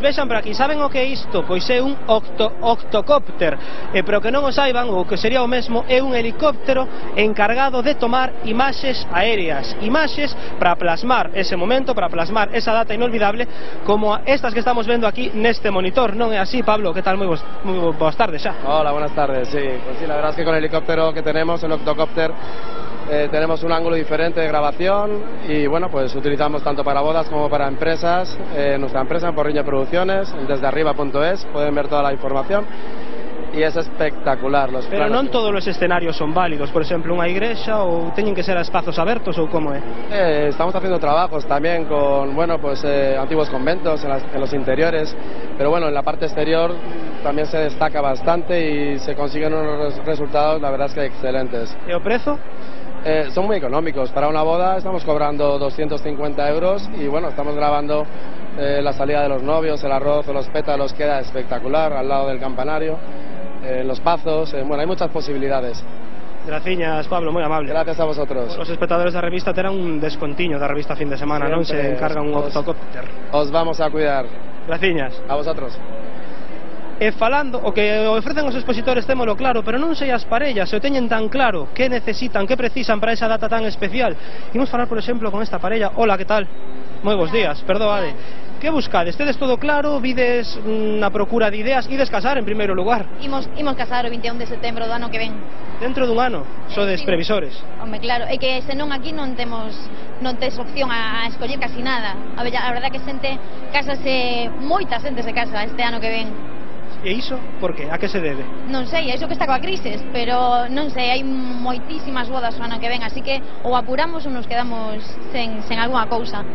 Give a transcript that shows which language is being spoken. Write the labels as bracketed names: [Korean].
[Galician] Vexan por aquí, saben o que é isto? Pois é un octocópter, pero que non o saiban, o que sería o mesmo, é un helicóptero encargado de tomar imaxes aéreas, imaxes para plasmar ese momento, para plasmar esa data inolvidable, como estas que estamos vendo aquí neste monitor. Non é así, Pablo? Que tal? Moi boas tardes xa. [Spanish] Hola, buenas tardes, sí. Pues sí, la verdad es que con el helicóptero que tenemos, el octocópter, tenemos un ángulo diferente de grabación y bueno, pues utilizamos tanto para bodas como para empresas. Nuestra empresa en Porriño Producciones, desdearriba.es, pueden ver toda la información y es espectacular. [Galician] Pero non todos os escenarios son válidos, por exemplo, unha igrexa, ou teñen que ser a espazos abertos, ou como é? [Spanish] Estamos haciendo trabajos también con, bueno, pues antiguos conventos en los interiores, pero bueno, en la parte exterior también se destaca bastante y se consiguen unos resultados, la verdad es que excelentes. [Galician] E o prezo? [Spanish] Son muy económicos. Para una boda estamos cobrando 250 euros y bueno, estamos grabando la salida de los novios, el arroz o los pétalos, queda espectacular al lado del campanario, los pazos, bueno, hay muchas posibilidades. [Galician] Graciñas, Pablo, moi amable. [Spanish] Gracias a vosotros. [Galician] Os espectadores da revista terán un descontiño da revista fin de semana, non se encargan un octocópter. [Spanish] Os vamos a cuidar. [Galician] Graciñas. [Spanish] A vosotros. [Galician] E falando, o que ofrecen os expositores témolo claro, pero non sei as parellas, se o teñen tan claro, que necesitan, que precisan para esa data tan especial. Imos falar, por exemplo, con esta parella. Hola, que tal? Moi bons días, perdoade. Que buscades? Tedes todo claro? Vides na procura de ideas? Ides casar en primeiro lugar? Imos casar o 21 de setembro do ano que ven. Dentro dun ano? Sodes previsores? Home, claro, é que senón aquí non tes opción a escoller casi nada. A verdade que casase, moita xente se casa este ano que ven. E iso, por que? A que se debe? Non sei, é iso que está coa crisis, pero non sei, hai moitísimas bodas o ano que ven, así que ou apuramos ou nos quedamos sen algunha cousa.